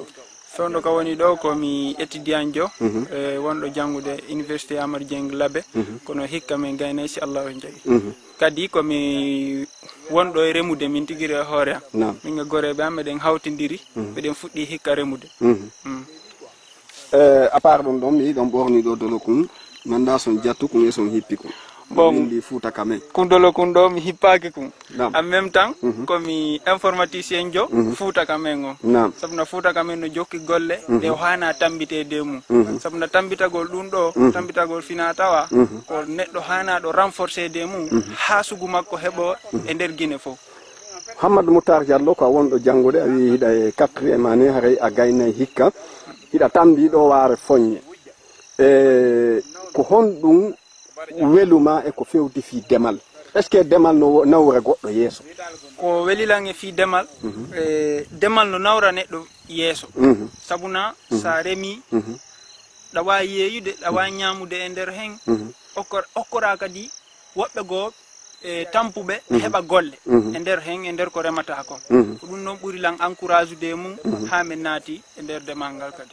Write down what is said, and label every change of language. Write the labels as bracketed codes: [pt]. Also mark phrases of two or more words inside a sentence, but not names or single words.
[ff] fewno ka woni ɗo komi étudiant wonɗo janngude université Amadou Dieng Labé kono hikka min gaynay si Allahu jaaɓi kadi komi wonɗo e remude min tigiri e hoore am min e goreɓe am meɗen hawtidiri meɗen fuɗɗi hikka remude [fr] à part [ff] ɗum ɗon mi yiɗon ɓorni ɗo dolo kum manda son jattu kum e son hippi kum bon ndi fuuta kamen kundolo kun ɗo mi hippaki kum [fr] en même temps [ff] komi informaticien jo fuuta kamen o sabuna fuuta kamen no jokki golle ɗe hana tambitede mum sabuna tambitagol ɗum ɗo tambitagol fina tawa ko neɗɗo hana ɗo [fr] renforcé de [ff] mum ha sugu makko heɓo e nder guine fof Hammadou Moutar Diallo ko wonɗo janngude a wi hiɗa e [fr] 4e année [ff] haray a gaynay hikka hiɗa tambi ɗo waare foññe ko honɗum weluma e ko fewti fi demal [fr] est ce que [ff] demal no nawra goɗɗo yeeso ko welilan e fi demal demal no nawra neɗɗo yeeso sabuna sa remi ɗa wawi yeeyude ɗa wawi ñamude e nder hen okkora kadi woɓɓe goo e tampuɓe heɓa golle e nder hen e nder ko remata kon ko ɗum noon ɓuuri lan encourage ude mum ha min naati e nder demal ngal kadi